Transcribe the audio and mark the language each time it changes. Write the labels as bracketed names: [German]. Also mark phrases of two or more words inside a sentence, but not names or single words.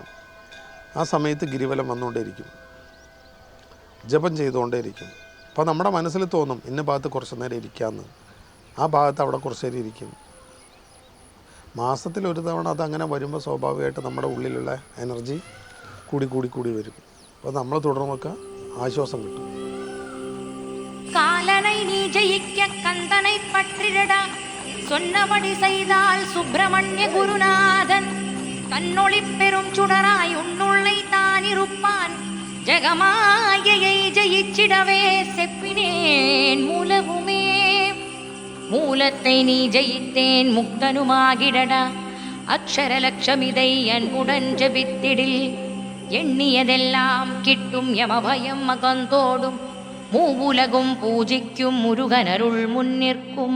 [Malayalam] ആ സമയത്ത് ഗിരിവലം വന്നുകൊണ്ടേയിരിക്കും, ജപം ചെയ്തുകൊണ്ടേയിരിക്കും. അപ്പോൾ നമ്മുടെ മനസ്സിൽ തോന്നും ഇന്ന ഭാഗത്ത് കുറച്ച് നേരം ഇരിക്കാമെന്ന്. ആ ഭാഗത്ത് അവിടെ കുറച്ച് നേരം ഇരിക്കും. മാസത്തിൽ ഒരു തവണ അതങ്ങനെ വരുമ്പോൾ സ്വാഭാവികമായിട്ട് നമ്മുടെ ഉള്ളിലുള്ള എനർജി കൂടി വരും. അപ്പോൾ നമ്മൾ തുടർന്നൊക്കെ ആശ്വാസം കിട്ടും. [Tamil] காலனை நீ ஜெயிக்க கந்தனை பற்றிடடா சொன்னபடி செய்தால் சுப்பிரமணிய குருநாதன் தன்னொளி பெரும் சுடராய் உன்னுள்ளை தான் இருப்பான் ஜெகமாயையை ஜெயிச்சிடவே செப்பினேன் மூலவுமே மூலத்தை நீ ஜெயித்தேன் முக்தனுமாகிடடா அக்ஷரலட்சமிதை அன்புடன் ஜபித்திடில் எண்ணியதெல்லாம் கிட்டும் யமபயம் மகந்தோடும் மூவுலகும் பூஜிக்கும் முருகனருள் முன்னிற்கும்.